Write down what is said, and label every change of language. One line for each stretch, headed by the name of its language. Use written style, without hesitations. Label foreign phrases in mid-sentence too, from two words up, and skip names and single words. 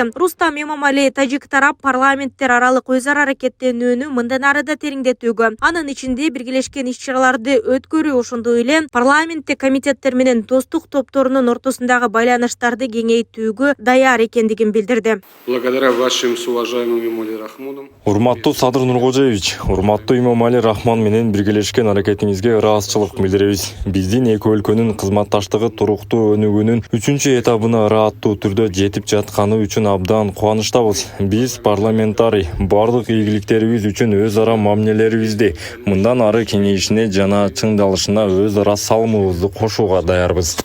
Kyrgyz: Рустам Эмомали тажик тарап парламенттер аралык өз ара аракеттенүүнү мындан ары да тереңдетүүгө, анын ичинде биргелешкен иш-чараларды өткөрүү, ошондой эле парламенттик комитеттер менен достук топторунун ортосундагы байланыштарды кеңейтүүгө даяр экендигин билдирди.
Russian: Благодаря вашим с уважаемым Эмомали Рахмоном.
Kyrgyz: Урматтуу Садыр Нуркожоевич, урматтуу Эмомали Рахмон менен биргелешкен аракетиңизге ыраазычылык билдиребиз. Биздин эки өлкөнүн кызматташтыгы туруктуу өнүгүүнүн 3-этабына ырааттуу түрдө жетип жатканы үчүн абдан кубанычтабыз. Биз парламентарий бардык ийгиликтерибиз үчүн өз ара мамилелерибизди мындан ары кеңейишине жана чыңдалышына өз ара салымыбызды кошууга даярбыз.